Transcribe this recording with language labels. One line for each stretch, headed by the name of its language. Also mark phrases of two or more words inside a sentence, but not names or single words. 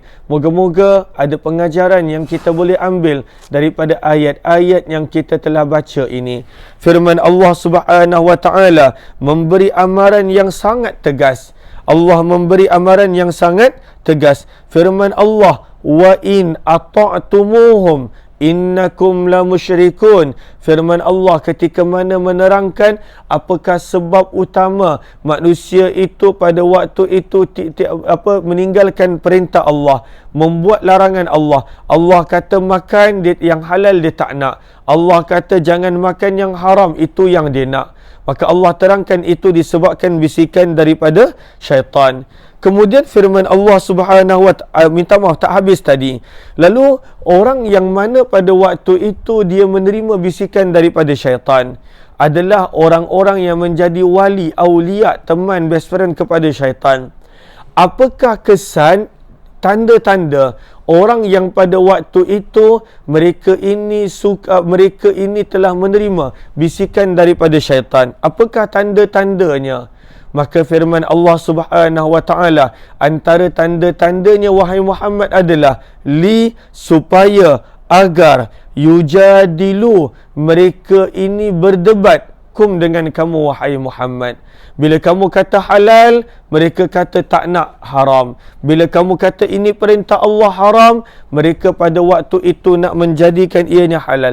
Malay: Moga-moga ada pengajaran yang kita boleh ambil daripada ayat-ayat yang kita telah baca ini. Firman Allah
Arabic: Subhanahu wa taala
Malay: memberi amaran yang sangat tegas. Allah memberi amaran yang sangat tegas. Firman Allah,
Arabic: wa in ata'tumuhum innakum la musyrikun.
Malay: Firman Allah ketika mana menerangkan apakah sebab utama manusia itu pada waktu itu meninggalkan perintah Allah, membuat larangan Allah. Allah kata makan yang halal dia tak nak. Allah kata jangan makan yang haram, itu yang dia nak. Maka Allah terangkan itu disebabkan bisikan daripada syaitan. Kemudian firman Allah
Arabic: Subhanahu wa ta'ala,
Malay: minta maaf tak habis tadi. Lalu orang yang mana pada waktu itu dia menerima bisikan daripada syaitan adalah orang-orang yang menjadi wali, awliya, teman,
English: best friend
Malay: kepada syaitan. Apakah kesan, tanda-tanda orang yang pada waktu itu mereka ini telah menerima bisikan daripada syaitan? Apakah tanda-tandanya? Maka firman Allah
Arabic: Subhanahu wa taala,
Malay: antara tanda-tandanya wahai Muhammad adalah supaya agar yujadilu, mereka ini berdebat dengan kamu wahai Muhammad. Bila kamu kata halal, mereka kata tak nak haram. Bila kamu kata ini perintah Allah haram, mereka pada waktu itu nak menjadikan ianya halal.